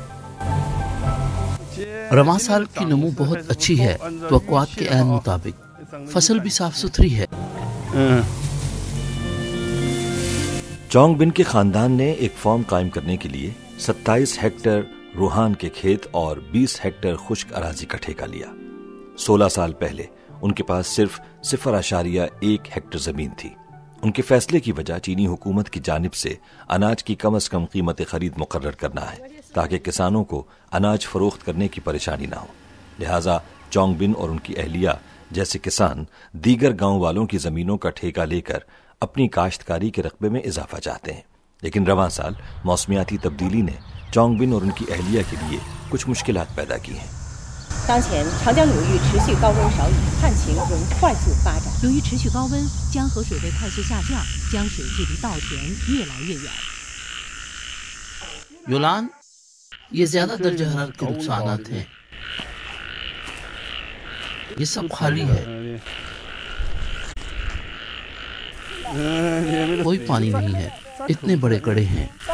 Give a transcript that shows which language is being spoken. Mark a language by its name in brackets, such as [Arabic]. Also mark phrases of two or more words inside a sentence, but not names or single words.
[Urdu] رواں سال کی نمو بہت اچھی ہے، توقعات کے عین مطابق فصل بھی صاف ستھری ہے۔ چونگ بن کے خاندان نے ایک فارم قائم کرنے کے لیے 27 ہیکٹر روہان کے کھیت اور 20 ہیکٹر خشک اراضی کا ٹھیکہ لیا۔ 16 سال پہلے ان کے پاس صرف 0.1 ہیکٹیئر زمین تھی. ان کے فیصلے کی وجہ چینی حکومت کی جانب سے اناج کی کم سے کم قیمت خرید مقرر کرنا ہے تاکہ کسانوں کو اناج فروخت کرنے کی پریشانی نہ ہو. لہٰذا چونگبن اور ان کی اہلیہ جیسے کسان دیگر گاؤں والوں کی زمینوں کا ٹھیکہ لے کر اپنی کاشتکاری کے رقبے میں اضافہ چاہتے ہیں. لیکن رواں سال موسمیاتی تبدیلی نے چونگبن اور ان کی اہلیہ کے لیے کچھ مشکلات پیدا کی ہیں. [Chinese] 当前长江流域持续高温少雨，旱情仍快速发展。由于持续高温，江河水位快速下降，江水距离稻田越来越远。 [Urdu] یولان، یہ زیادہ درجہ حرارت کے نقصانات ہیں. یہ سب خالی ہے، کوئی پانی نہیں ہے، اتنے بڑے گڑھے ہیں.